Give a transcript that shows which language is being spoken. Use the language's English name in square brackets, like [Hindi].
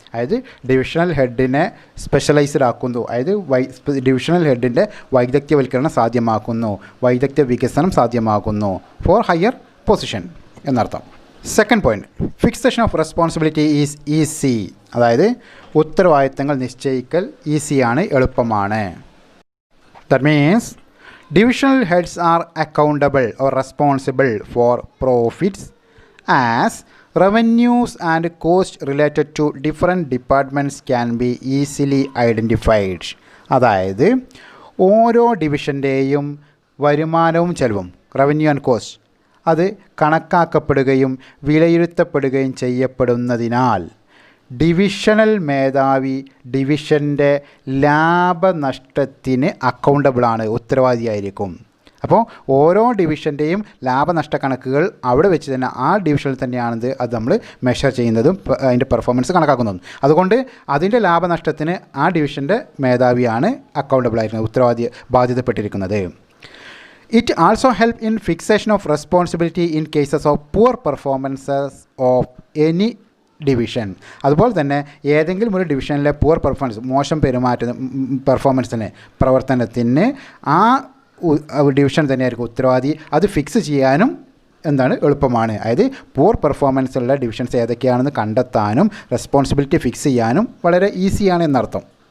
[Malayalam] അതായത് divisional ഹെഡിനെ specialised ആക്കുന്നു, അതായത് ഡിവിഷണൽ ഹെഡിൻ്റെ വൈദഗ്ധ്യവൽക്കരണം സാധ്യമാക്കുന്നു, വൈദഗ്ധ്യ വികസനം സാധ്യമാക്കുന്നു [English] for higher position [Malayalam] എന്നർത്ഥം. [English] Second point, fixation of responsibility is easy. [Malayalam] അതായത് ഉത്തരവാദിത്തങ്ങൾ നിശ്ചയിക്കൽ ഈസിയാണ്, എളുപ്പമാണ്. [English] That means divisional heads are accountable or responsible for profits as revenues and costs related to different departments can be easily identified. [Malayalam] അതായത് ഓരോ ഡിവിഷൻ്റെയും വരുമാനവും ചെലവും, revenue and cost, അത് കണക്കാക്കപ്പെടുകയും വിലയിരുത്തപ്പെടുകയും ചെയ്യപ്പെടുന്നതിനാൽ divisional മേധാവി ഡിവിഷൻ്റെ ലാഭനഷ്ടത്തിന് അക്കൗണ്ടബിളാണ്, ഉത്തരവാദിയായിരിക്കും. അപ്പോൾ ഓരോ ഡിവിഷൻ്റെയും ലാഭനഷ്ട കണക്കുകൾ അവിടെ വെച്ച് തന്നെ ആ ഡിവിഷനിൽ തന്നെയാണത് അത് നമ്മൾ മെഷർ ചെയ്യുന്നതും അതിൻ്റെ പെർഫോമൻസ് കണക്കാക്കുന്നതും. അതുകൊണ്ട് അതിൻ്റെ ലാഭനഷ്ടത്തിന് ആ ഡിവിഷൻ്റെ മേധാവിയാണ് അക്കൗണ്ടബിളായിരിക്കുന്നത്, ബാധ്യതപ്പെട്ടിരിക്കുന്നത്. [English] It also help in fixation of responsibility in cases of poor performances of any division. [Malayalam] അതുപോലെ തന്നെ ഏതെങ്കിലും ഒരു ഡിവിഷനിലെ പുവർ പെർഫോമൻസ്, മോശം പെർഫോമൻസിന്, പ്രവർത്തനത്തിന് ആ ഡിവിഷൻ തന്നെയായിരിക്കും ഉത്തരവാദി. അത് ഫിക്സ് ചെയ്യാനും എളുപ്പമാണ്. അതായത് പുവർ പെർഫോമൻസ് ഉള്ള ഡിവിഷൻസ് ഏതൊക്കെയാണെന്ന് കണ്ടെത്താനും റെസ്പോൺസിബിലിറ്റി ഫിക്സ് ചെയ്യാനും വളരെ ഈസിയാണ് എന്നർത്ഥം.